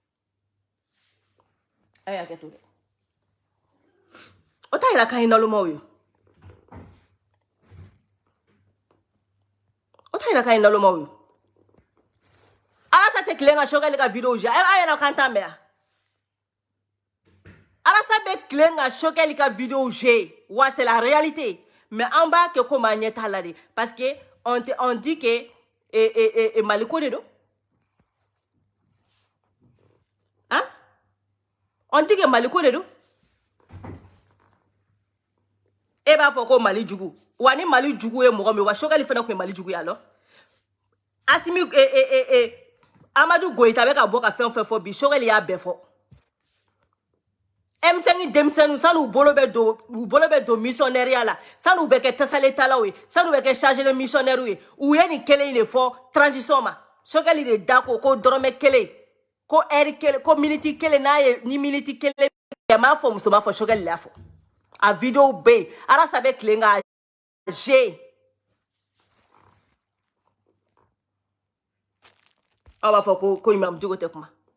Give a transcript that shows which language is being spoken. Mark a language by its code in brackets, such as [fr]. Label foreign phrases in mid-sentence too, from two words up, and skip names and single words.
[bm] a y'a kɛ to dɛ o t'a yira k'an ye nalomaw ye o t'a yira k'an ye nalomaw ye Alasa tɛ tilen ka Choguel ka vidéo jɛ a yɛrɛ k'an t'a mɛn yan Alasa bɛ tilen ka Choguel ka vidéo jɛ wa [fr] c'est la réalité mais [bm] an b'a kɛ komi an ɲɛ t'a la de [fr] parce que on dit que [bm] Maliko de don hein [fr] on dit que [bm] Maliko de don e b'a fɔ ko Mali jugu wa ni Mali jugu ye mɔgɔ min wa Choguel fana kun ye Mali jugu ye alors Assimi Amadou Goïta bɛ ka bɔ ka fɛn o fɛn fɔ bi Choguel y'a bɛɛ fɔ M5 denmisɛnninw san'u bolo bɛ don missionnaire la san'u bɛ kɛ tasaletalaw ye san'u bɛ kɛ [fr] chargé de missionnaire [bm] ye u ye nin kelen de fɔ transition ma Choguel de da ko dɔrɔmɛ kelen ko heure kelen ko minute kelen n'a ye ni minute kelen cɛ m'a fɔ muso m'a fɔ Choguel y'a fɔ a vidéo bɛ yen Alasa bɛ tilen ka jɛ aw b'a fɔ ko Imam Dicko tɛ kuma